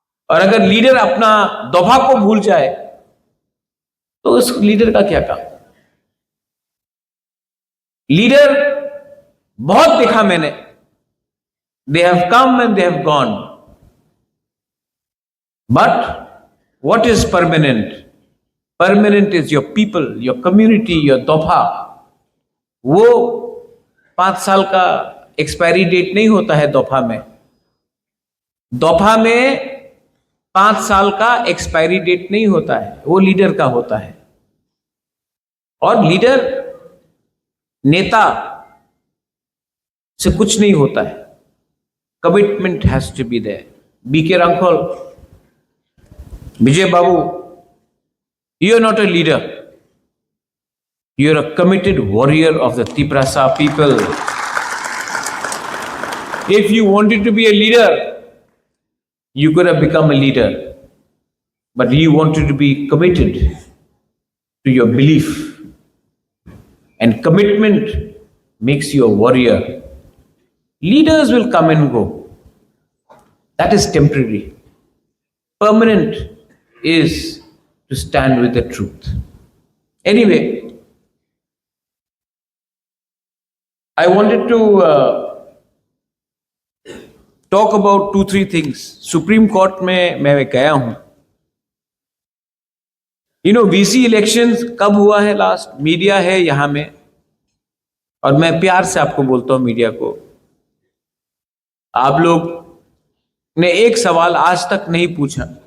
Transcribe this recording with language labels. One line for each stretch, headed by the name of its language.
Hindi: और अगर लीडर अपना दोभा को भूल जाए तो उस लीडर का क्या काम? लीडर बहुत देखा मैंने,
English: They have come and they have gone, but what is permanent? Permanent is your people, your community, your दोभा।
Hindi: वो 5 साल का एक्सपायरी डेट नहीं होता है दोभा में। दोभा में 5 साल का एक्सपायरी डेट नहीं होता है, वो लीडर का होता है। और लीडर नेता से कुछ नहीं होता है,
English: Commitment has to be there. BK Rankhol, Vijay Babu, you are not a leader. You are a committed warrior of the Tiprasa people. If you wanted to be a leader, you could have become a leader. But you wanted to be committed to your belief. And commitment makes you a warrior. Leaders will come and go. That is temporary. Permanent is to stand with the truth. Anyway, I wanted to talk about 2-3 things.
Hindi: Supreme Court में मैं गया हूं। VC elections कब हुआ है last? Media है यहां में, और मैं प्यार से आपको बोलता हूं मीडिया को, आप लोग ने एक सवाल आज तक नहीं पूछा।